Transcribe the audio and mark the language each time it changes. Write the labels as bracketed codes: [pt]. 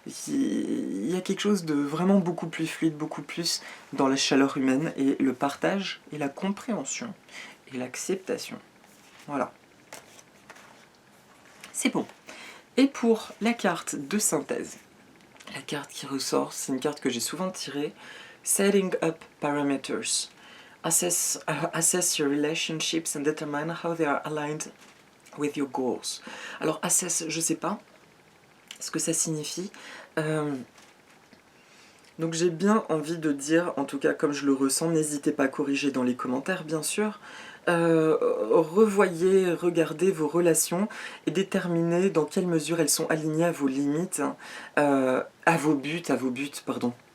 [fr] Il y a quelque chose de vraiment beaucoup plus fluide, beaucoup plus dans la chaleur humaine, et le partage, et la compréhension, et l'acceptation. Voilà. C'est bon. Et pour la carte de synthèse, la carte qui ressort, c'est une carte que j'ai souvent tirée, [en] Setting up parameters. Assess your relationships and determine how they are aligned with your goals. [fr] Alors assess, je sais pas ce que ça signifie. Donc j'ai bien envie de dire, en tout cas comme je le ressens, n'hésitez pas à corriger dans les commentaires bien sûr. Revoyez, regardez vos relations et déterminez dans quelle mesure elles sont alignées à vos limites, à vos buts, pardon.